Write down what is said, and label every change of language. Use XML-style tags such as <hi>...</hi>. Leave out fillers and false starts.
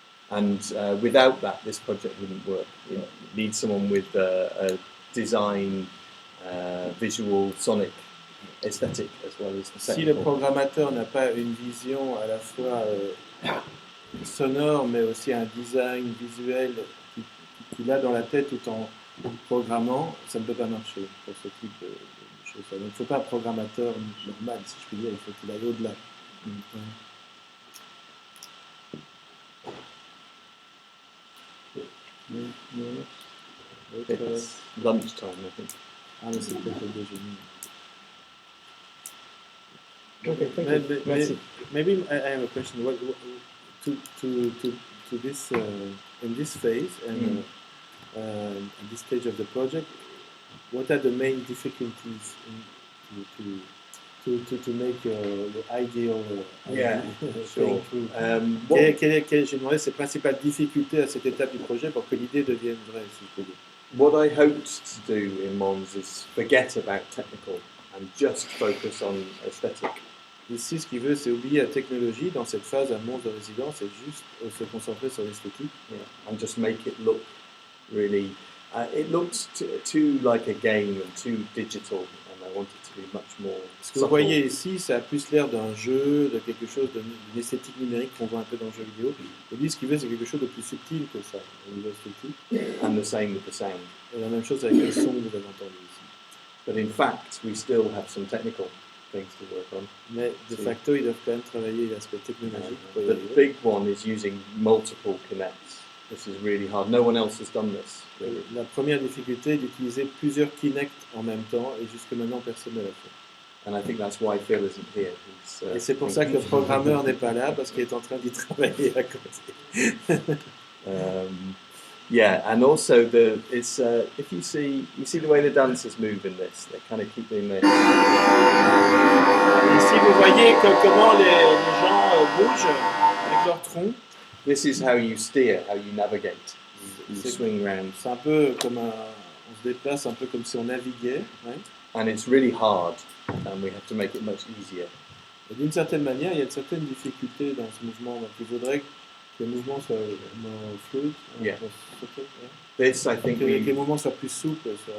<en>And without that, this project wouldn't work. You need someone with a design, visual, sonic, aesthetic as well as the technical.</en> <fr>Si le programmateur n'a pas une vision à la fois sonore, mais aussi un design visuel qu'il a dans la tête tout en programmant, ça ne peut pas marcher pour ce type de choses. Donc il ne faut pas un programmateur normal, si je puis dire, il faut qu'il aille au-delà.</fr> <en>It's lunchtime, I think.</en> <fr>Ah, mais c'est peut-être le déjeuner.</fr> <en>Okay, thank you.</en> <fr>Merci.</fr> <en>Maybe I have a question. What to this in this phase and at this stage of the project, what are the main difficulties to make the ideal sure.</en> <fr>J'ai demandé ces principales difficultés à cette étape du projet pour que l'idée devienne vraie, si je peux dire.</fr> <en>What I hoped to do in Mons is forget about technical and just focus on aesthetic.</en> <fr>Ici, ce qu'il veut, c'est oublier la technologie dans cette phase à Mons de résidence et juste se concentrer sur l'esthétique.</fr> <en>Yeah. And just make it look really. It looks too like a game and too digital, and I want it to be much more.</en> <fr>Ce que vous voyez ici, ça a plus l'air d'un jeu, de quelque chose d'une esthétique numérique qu'on voit un peu dans le jeu vidéo. Et lui, ce qu'il veut, c'est quelque chose de plus subtil que ça, au niveau esthétique.</fr> <en>And the same with the sound.</en> <fr>Et la même chose avec le son que vous avez entendu ici.</fr> <en>But in fact, we still have some technical things to work on.</en> <fr>Mais de facto, ils doivent quand même travailler l'aspect technologique.</fr> <en>The big one is using multiple connects. This is really hard. No one else has done this, really.</en> <fr>La première difficulté est d'utiliser plusieurs Kinect en même temps, et jusque maintenant personne ne l'a fait.</fr> <en>And I think that's why Phil isn't here.</en> <fr>Et c'est pour ça que le programmeur n'est pas là, parce qu'il est en train d'y travailler à côté.</fr> <en>Yeah, and also if you see the way the dancers move in this, they're kind of keeping their.</en> <fr>Ici, vous voyez comment les gens bougent avec leur tronc.</fr> <en>This is how you steer, how you navigate. You swing round.</en> <fr>C'est un peu comme on se déplace un peu comme si on naviguait. Ouais.</fr> <en>And it's really hard, and we have to make it much easier.</en> <fr>Et d'une certaine manière, il y a une certaine difficulté dans ce mouvement. Donc, il faudrait que les mouvements soient</fr> <en>more fluid. Yeah. This, I think,</en> <fr>que les mouvements soient plus souples.</fr>